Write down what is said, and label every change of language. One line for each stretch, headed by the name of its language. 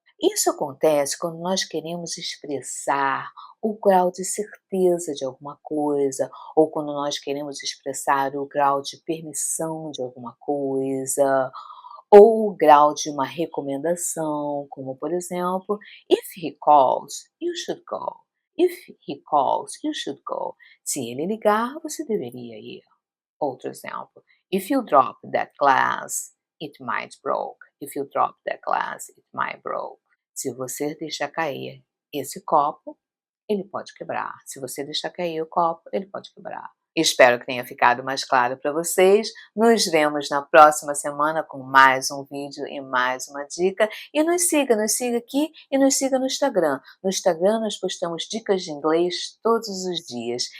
Portuguese: Isso acontece quando nós queremos expressar o grau de certeza de alguma coisa, ou quando nós queremos expressar o grau de permissão de alguma coisa, ou o grau de uma recomendação, como por exemplo,
English: if he calls, you should go. If he calls, you should go.
Portuguese: Se ele ligar, você deveria ir. Outro exemplo:
English: If you drop that glass, it might broke. If you drop that glass, it might broke.
Portuguese: Se você deixar cair esse copo, ele pode quebrar. Se você deixar cair o copo, ele pode quebrar. Espero que tenha ficado mais claro para vocês. Nos vemos na próxima semana com mais um vídeo e mais uma dica. E nos siga aqui e nos siga no Instagram. No Instagram nós postamos dicas de inglês todos os dias.